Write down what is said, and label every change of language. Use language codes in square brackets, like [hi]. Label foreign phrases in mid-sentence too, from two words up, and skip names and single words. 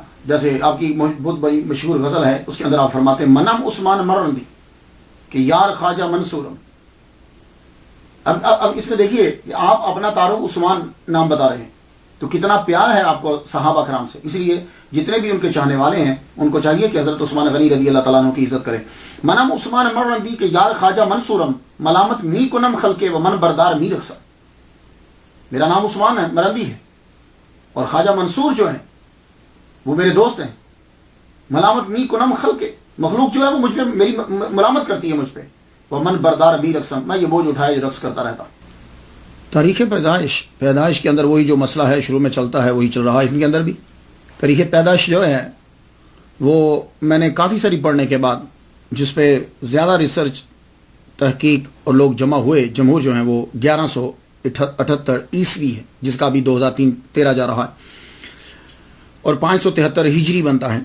[ur] جیسے آپ کی بہت بڑی مشہور غزل ہے، اس کے اندر آپ فرماتے ہیں [fa] منم عثمان مرندی کہ یار خواجہ منصورم. [ur] اب اس میں دیکھیے کہ آپ اپنا تعارف عثمان نام بتا رہے ہیں، تو کتنا پیار ہے آپ کو صحابہ کرام سے. اس لیے جتنے بھی ان کے چاہنے والے ہیں ان کو چاہیے کہ حضرت عثمان غنی [ar] رضی اللہ تعالیٰ عنہ [ur] کی عزت کریں. [fa] منم عثمان مرندی کہ یار خواجہ منصورم ملامت می کنم خلقے و من بردار می رقصہ. [ur] میرا نام عثمان ہے، مرندی ہے، اور خواجہ منصور جو ہیں وہ میرے دوست ہیں. [fa] ملامت می کنم خلقے، [ur] مخلوق جو ہے وہ مجھ پہ میری ملامت کرتی ہے مجھ پہ. [fa] وہ من بردار می رقصم، [ur] میں یہ بوجھ اٹھائے رقص کرتا رہتا. تاریخ پیدائش کے اندر وہی جو مسئلہ ہے شروع میں چلتا ہے وہی چل رہا ہے ان کے اندر بھی. تاریخ پیدائش جو ہے وہ میں نے کافی ساری پڑھنے کے بعد، جس پہ زیادہ ریسرچ تحقیق اور لوگ جمع ہوئے، جمہور جو ہیں وہ 1178 عیسوی ہے، جس کا ابھی 2013 جا رہا ہے، اور 573 ہجری بنتا ہے.